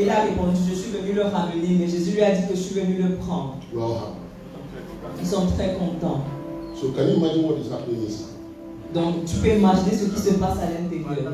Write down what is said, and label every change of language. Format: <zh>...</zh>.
<fr>il a répondu, je suis venu le ramener, mais Jésus lui a dit que je suis venu le prendre.</fr> <en>We're all happy.</en> <fr>Ils sont très contents.</fr> <en>So can you imagine what is happening inside?</en> <fr>Donc tu peux imaginer ce qui se passe à l'intérieur.</fr>